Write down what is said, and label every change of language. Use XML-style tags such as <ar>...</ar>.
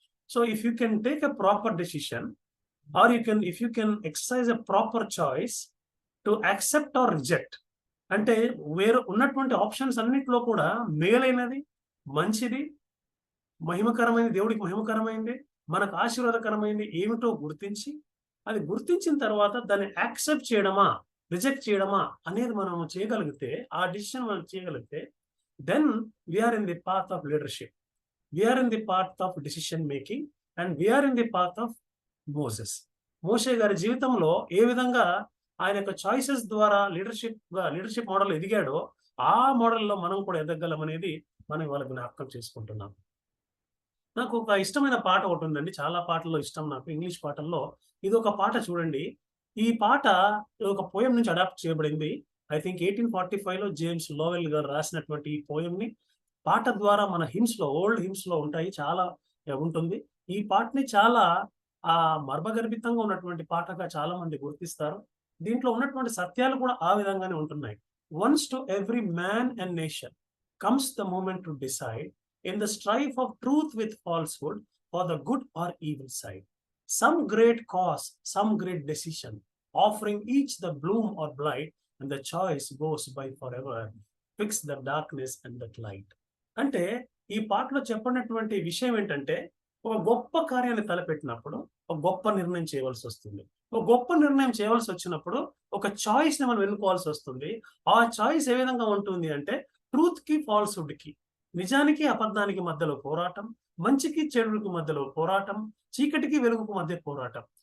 <en>so if you can take a proper decision or if you can exercise a proper choice to accept or reject,</en> <te>అంటే ఉన్నటువంటి options అన్నింటిలో కూడా మేలైనది, మంచిది, మహిమకరమైనది, దేవుడికి మహిమకరమైనది, మనకు ఆశీర్వాదకరమైనది ఏమిటో గుర్తించిన తర్వాత దాన్ని యాక్సెప్ట్ చేయడమా రిజెక్ట్ చేయడమా అనేది మనం చేయగలిగితే, ఆ డిసిషన్ మనం చేయగలిగితే</te> <en>then we are in the path of leadership. We are in the path of decision making and we are in the path of Moses.</en> <te>మోషే గారి జీవితంలో ఏ విధంగా ఆయన యొక్క చాయిసెస్ ద్వారా లీడర్షిప్ మోడల్ ఎదిగాడో ఆ మోడల్లో మనం కూడా ఎదగలం అనేది మనం ఇవాళ జ్ఞాపకం చేసుకుంటున్నాం. నాకు ఒక ఇష్టమైన పాట ఒకటి ఉందండి, చాలా పాటల్లో ఇష్టం నాకు, ఇంగ్లీష్ పాటల్లో ఇది ఒక పాట చూడండి. ఈ పాట ఒక పోయం నుంచి అడాప్ట్ చేయబడింది.</te> <en>I think</en> <te>1845లో జేమ్స్ లోవెల్ గారు రాసినటువంటి ఈ పోయం ని పాట ద్వారా మన హిమ్స్ లో, ఓల్డ్ హిమ్స్ లో ఉంటాయి, చాలా ఉంటుంది. ఈ పాటని చాలా మర్మగర్భితంగా ఉన్నటువంటి పాటగా చాలా మంది గుర్తిస్తారు. దీంట్లో ఉన్నటువంటి సత్యాలు కూడా ఆ విధంగానే ఉంటున్నాయి.</te> <en>Once to every man and nation comes the moment to decide in the strife of truth with falsehood for the good or evil side. Some great cause, some great decision, offering each the bloom or blight, and the choice goes by forever. Fix the darkness and the light.</en> <te>అంటే ఈ పాటలో చెప్పినటువంటి విషయం ఏంటంటే, ఒక గొప్ప కార్యాన్ని తలపెట్టినప్పుడు ఒక గొప్ప నిర్ణయం చేయవలసి వస్తుంది. ఒక గొప్ప నిర్ణయం చేయవలసి వచ్చినప్పుడు ఒక చాయిస్ ని మనం ఎన్నుకోవాల్సి వస్తుంది. ఆ చాయిస్ ఏ విధంగా ఉంటుంది అంటే, ట్రూత్ కి ఫాల్స్హుడ్ కి, నిజానికి అబద్ధానికి మధ్యలో పోరాటం, మంచికి చెడుకి మధ్యలో పోరాటం, చీకటికి వెలుగుకు మధ్య పోరాటం.</te>